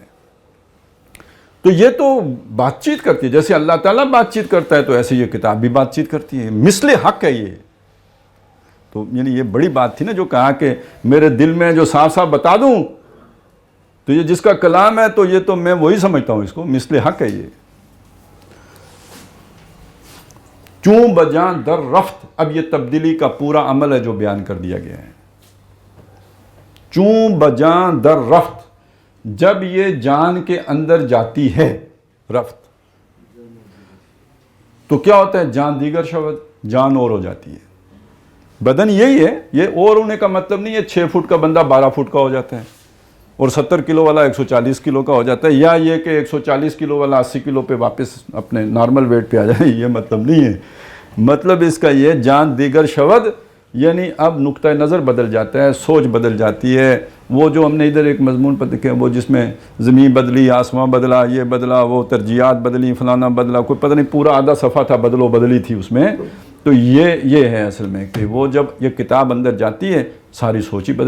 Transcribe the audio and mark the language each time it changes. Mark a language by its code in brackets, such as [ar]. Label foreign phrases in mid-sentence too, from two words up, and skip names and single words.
[ur] تو یہ تو بات چیت کرتی ہے, جیسے اللہ تعالیٰ بات چیت کرتا ہے تو ایسے یہ کتاب بھی بات چیت کرتی ہے. مثل حق ہے یہ. تو یعنی یہ بڑی بات تھی نا جو کہا کہ میرے دل میں جو صاف صاف بتا دوں, تو یہ جس کا کلام ہے تو یہ تو میں وہی سمجھتا ہوں اس کو, مثل حق ہے یہ. [fa] چوں بجاں در رفت, [ur] اب یہ تبدیلی کا پورا عمل ہے جو بیان کر دیا گیا ہے. [fa] چوں بجاں در رفت, [ur] جب یہ جان کے اندر جاتی ہے, رفت تو کیا ہوتا ہے؟ [fa] جان دیگر شود, [ur] جان اور ہو جاتی ہے. بدن یہی ہے, یہ اور ہونے کا مطلب نہیں ہے 6 فٹ کا بندہ 12 فٹ کا ہو جاتا ہے اور 70 کلو والا 140 کلو کا ہو جاتا ہے, یا یہ کہ 140 کلو والا 80 کلو پہ واپس اپنے نارمل ویٹ پہ آ جائے, یہ مطلب نہیں ہے. مطلب اس کا یہ [fa] جان دیگر شود, [ur] یعنی اب نقطہ نظر بدل جاتا ہے, سوچ بدل جاتی ہے. وہ جو ہم نے ادھر ایک مضمون پر دیکھا وہ جس میں زمین بدلی, آسمان بدلا, یہ بدلا, وہ ترجیحات بدلی, فلانا بدلا, کوئی پتہ نہیں, پورا آدھا صفحہ تھا بدلو بدلی تھی اس میں. تو یہ ہے اصل میں کہ وہ جب یہ کتاب اندر جاتی ہے ساری سوچ ہی بدل.